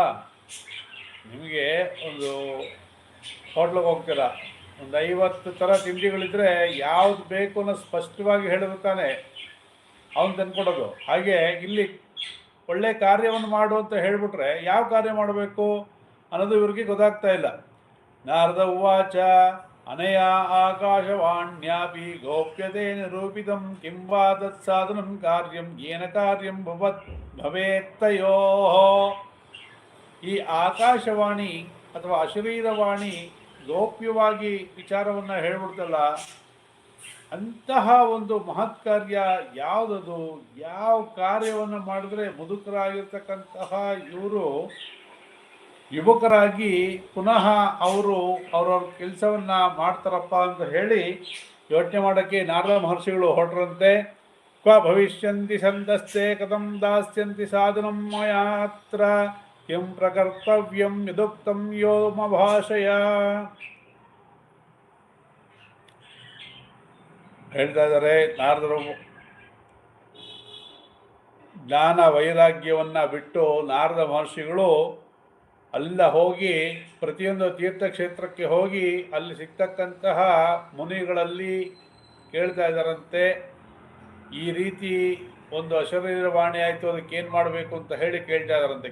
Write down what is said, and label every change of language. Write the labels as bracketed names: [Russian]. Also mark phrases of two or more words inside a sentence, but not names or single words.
[Kannada] ನಿಮಗೆ ಒಂದು ಹೋಟ್ಲಿಗೆ ಹೋಗ್ತೀರ, ಒಂದು 50 ಥರ ತಿಂಡಿಗಳಿದ್ದರೆ ಯಾವುದು ಬೇಕು ಅನ್ನೋ ಸ್ಪಷ್ಟವಾಗಿ ಹೇಳಿರ್ತಾನೆ ಅವನು ತಂದ್ಕೊಡೋದು. ಹಾಗೆ ಇಲ್ಲಿ ಒಳ್ಳೆಯ ಕಾರ್ಯವನ್ನು ಮಾಡು ಅಂತ ಹೇಳಿಬಿಟ್ರೆ ಯಾವ ಕಾರ್ಯ ಮಾಡಬೇಕು ಅನ್ನೋದು ಇವ್ರಿಗೆ ಗೊತ್ತಾಗ್ತಾ ಇಲ್ಲ. [Sanskrit] ನಾರದ ಉವಾಚ ಅನಯ ಆಕಾಶವಾಣ್ಯಾಪಿ ಗೋಪ್ಯತೆ ನಿರೂಪಿತಂ ಕಿಂ ವಾ ತತ್ಸಾಧನಂ ಕಾರ್ಯಂ ಯೇನ ಕಾರ್ಯಂ ಭವೇತ್ತಯೋ. [Kannada] ಈ ಆಕಾಶವಾಣಿ ಅಥವಾ ಅಶರೀರವಾಣಿ ಗೋಪ್ಯವಾಗಿ ವಿಚಾರವನ್ನು ಹೇಳ್ಬಿಡ್ತಲ್ಲ, ಅಂತಹ ಒಂದು ಮಹತ್ ಕಾರ್ಯ ಯಾವುದದು? ಯಾವ ಕಾರ್ಯವನ್ನು ಮಾಡಿದ್ರೆ ಮುದುಕರಾಗಿರ್ತಕ್ಕಂತಹ ಇವರು ಯುವಕರಾಗಿ ಪುನಃ ಅವ್ರವ್ರ ಕೆಲಸವನ್ನು ಮಾಡ್ತಾರಪ್ಪ ಅಂತ ಹೇಳಿ ಯೋಚನೆ ಮಾಡೋಕ್ಕೆ ನಾರದ ಮಹರ್ಷಿಗಳು ಹೊರಟ್ರಂತೆ. [Sanskrit] ಕ್ವ ಭವಿಷ್ಯಂತಿ ಸಂತಸ್ತೆ ಕಥಂ ದಾಸ್ಯಂತಿ ಸಾಧನಂ ಮಯಾತ್ರ ಕಿಂ ಪ್ರಕರ್ತವ್ಯಂ ಯದುಕ್ತಂ ಯೋಮ ಭಾಷಯ. [Kannada] ಹೇಳ್ತಾ ಇದ್ದಾರೆ ನಾರದರು ಜ್ಞಾನ ವೈರಾಗ್ಯವನ್ನು ಬಿಟ್ಟು ನಾರದ ಮಹರ್ಷಿಗಳು ಅಲ್ಲ ಹೋಗಿ ಪ್ರತಿಯೊಂದು ತೀರ್ಥಕ್ಷೇತ್ರಕ್ಕೆ ಹೋಗಿ ಅಲ್ಲಿ ಸಿಗ್ತಕ್ಕಂತಹ ಮುನಿಗಳಲ್ಲಿ ಕೇಳ್ತಾ ಇದ್ದಾರಂತೆ, ಈ ರೀತಿ ಒಂದು ಅಶರೀರವಾಣಿ ಆಯಿತು, ಅದಕ್ಕೆ ಏನು ಮಾಡಬೇಕು ಅಂತ ಹೇಳಿ ಕೇಳ್ತಾ ಇದ್ದಾರಂತೆ.